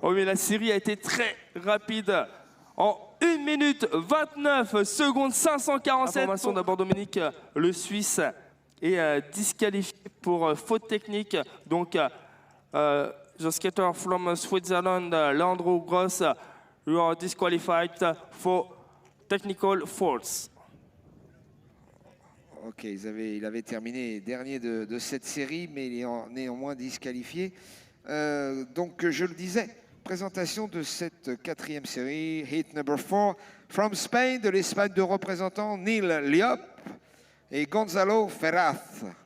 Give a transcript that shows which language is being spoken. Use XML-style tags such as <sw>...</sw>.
<fr>Oh mais la série a été très rapide. En 1 minute 29 secondes 547. Information d'abord Dominique, le Suisse est disqualifié pour faute technique. Donc,</fr> <en>the skater from Switzerland, Leandro Gross, you are disqualified for technical faults.</en> <fr>Ok, il avait terminé dernier de cette série, mais il est néanmoins disqualifié. Donc, je le disais, présentation de cette 4e série,</fr> <en>Heat number 4, from Spain,</en> <fr>de l'Espagne, de représentants Neil Liop et Gonzalo Ferraz.</fr>